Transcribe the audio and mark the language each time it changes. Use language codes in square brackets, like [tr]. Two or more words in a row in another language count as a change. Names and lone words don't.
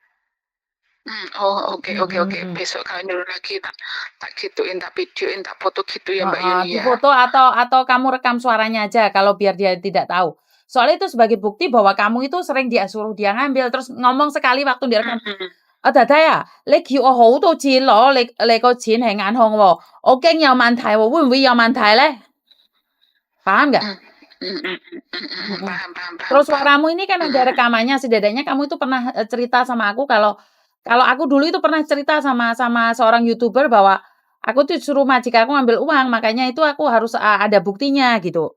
[id] Oke. Besok kalau nyuruh lagi tak gituin, tak videoin, tak foto gitu ya Mbak Yuni ya. Foto atau kamu rekam suaranya aja kalau biar dia tidak tahu. Soalnya itu sebagai bukti bahwa kamu itu sering dia suruh dia ngambil terus ngomong sekali waktu direkam. [yue] 太太啊，你叫我好多次攞你個錢係眼控喎，我驚有問題喎，會唔會有問題咧 ？ [id] Paham nggak? Paham. Terus suaramu ini kan ada rekamannya, setidaknya kamu itu pernah cerita sama aku kalau aku dulu itu pernah cerita sama seorang YouTuber bahwa aku tuh suruh majikanku ngambil uang, makanya itu aku harus ada buktinya gitu.